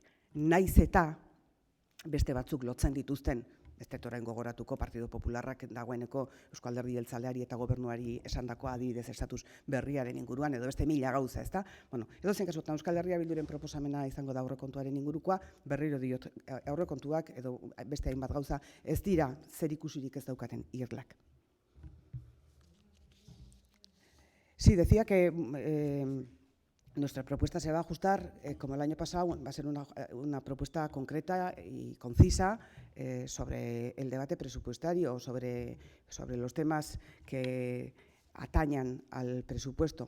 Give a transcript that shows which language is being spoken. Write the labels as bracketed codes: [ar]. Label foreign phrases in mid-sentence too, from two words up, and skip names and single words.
[eu] Naiz eta beste batzuk lotzen dituzten, ez dut orain gogoratuko Partido Popularrak dagoeneko Euzko Alderdi Jeltzaleari eta gobernuari esandakoa adibidez estatus berriaren inguruan edo beste mila gauza, ezta? Bueno, edozein kasutan Euskal Herria Bilduren proposamena izango da aurrekontuaren ingurukoa, berriro diot aurrekontuak edo beste hainbat gauza ez dira zerikusirik ez daukaten irlak. [es] Sí, decía que nuestra propuesta se va a ajustar, como el año pasado, va a ser una propuesta concreta y concisa sobre el debate presupuestario, sobre los temas que atañan al presupuesto.